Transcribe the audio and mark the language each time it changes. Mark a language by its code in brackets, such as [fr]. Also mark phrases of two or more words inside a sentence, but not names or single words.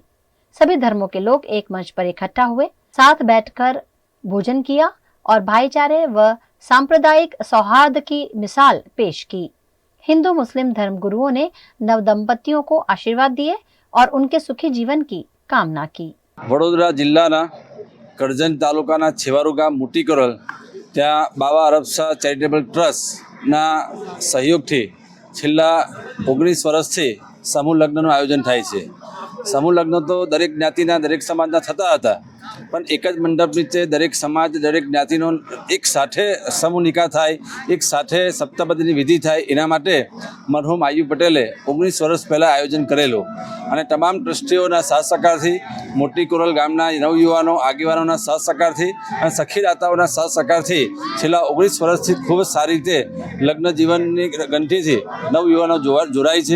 [hi] सभी धर्मों के लोग एक मंच पर इकट्ठा हुए, साथ बैठकर भोजन किया और भाईचारे व सांप्रदायिक सौहार्द की मिसाल पेश की। हिंदू मुस्लिम धर्मगुरुओं ने नव दंपतियों को आशीर्वाद दिए और उनके सुखी जीवन की कामना की। [gu] વડોદરા જિલ્લાના કરજન તાલુકાના છેવારૂ ગામ મોટી કોરલ ત્યા બાબા અરબશાહ ચૈરિટેબલ ટ્રસ્ટના સહયોગથી છેલ્લા 19 વર્ષથી સમૂહ લગ્નનું આયોજન થાય છે। સમૂહ લગ્ન તો દરેક જ્ઞાતિના દરેક સમાજના થતા હતા, પણ એક જ મંડપ નીચે દરેક સમાજ દરેક જ્ઞાતિનો એક સાથે સમૂહ નિકાહ થાય, એક સાથે સપ્તપદીની વિધિ થાય, એના માટે મરહુમ આયુ પટેલે 19 વર્ષ પહેલાં આયોજન કરેલું અને તમામ ટ્રસ્ટીઓના સાથ સહકારથી મોટી કોરલ ગામના નવયુવાનો આગેવાનોના સાથ સહકારથી અને સખીદાતાઓના સાથ સહકારથી છેલ્લા 19 વર્ષથી ખૂબ જ સારી રીતે લગ્ન જીવનની ગંઠીથી નવયુવાનો જોડાય છે।